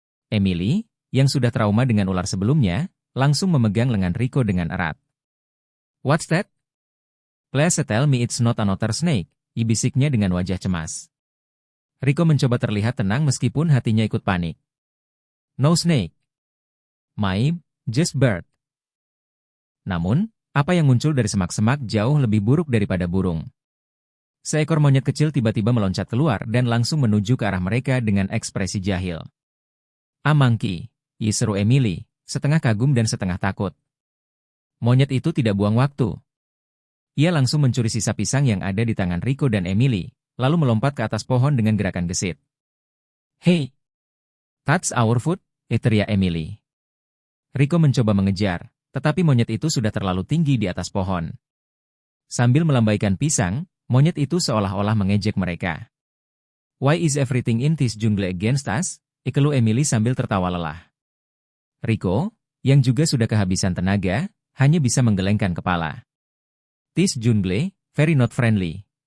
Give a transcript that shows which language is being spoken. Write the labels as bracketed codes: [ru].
[id] Emily, yang sudah trauma dengan ular sebelumnya, langsung memegang lengan Rico dengan erat. [en] "What's that? Please tell me it's not another snake," [id] bisiknya dengan wajah cemas. Rico mencoba terlihat tenang meskipun hatinya ikut panik. [en] No snake. Maib, just bird. [id] Namun, apa yang muncul dari semak-semak jauh lebih buruk daripada burung. Seekor monyet kecil tiba-tiba meloncat keluar dan langsung menuju ke arah mereka dengan ekspresi jahil. [en] "A monkey," [id] seru Emily, setengah kagum dan setengah takut. Monyet itu tidak buang waktu. Ia langsung mencuri sisa pisang yang ada di tangan Rico dan Emily, lalu melompat ke atas pohon dengan gerakan gesit. [en] "Hey! That's our food," [id] teriak Emily. Rico mencoba mengejar, tetapi monyet itu sudah terlalu tinggi di atas pohon. Sambil melambaikan pisang, monyet itu seolah-olah mengejek mereka. [en] "Why is everything in this jungle against us?" [id] keluh Emily sambil tertawa lelah. Rico, yang juga sudah kehabisan tenaga, hanya bisa menggelengkan kepala. [en] "This jungle, very not friendly."